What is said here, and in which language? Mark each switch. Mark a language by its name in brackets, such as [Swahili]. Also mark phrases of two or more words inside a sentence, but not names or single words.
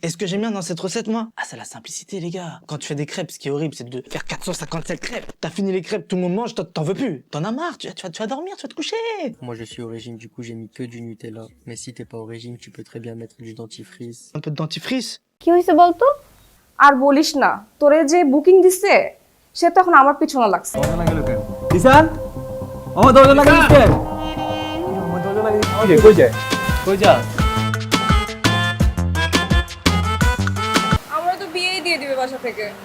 [French] Et ce que j'aime bien dans cette recette moi, c'est la simplicité les gars. Quand tu fais des crêpes, ce qui est horrible c'est de faire 457 crêpes. T'as fini les crêpes, tout le monde mange, t'en veux plus. T'en as marre, tu vas dormir, tu vas te coucher. Moi je suis au régime, du coup j'ai mis que du Nutella. Mais si t'es pas au régime, tu peux très bien mettre du dentifrice. Un peu de dentifrice. [Bangla] কি হইছে বলতো আর বলিস না তোরে যে বুকিং দিছে সে তো এখন আমার পিছনে লাগছে কিষান আমার দরজা লাগাইছিস কেন আমার দরজা লাগাইছিস কই যায় আমরা তো বিয়েই দিয়ে দিবে বাসা থেকে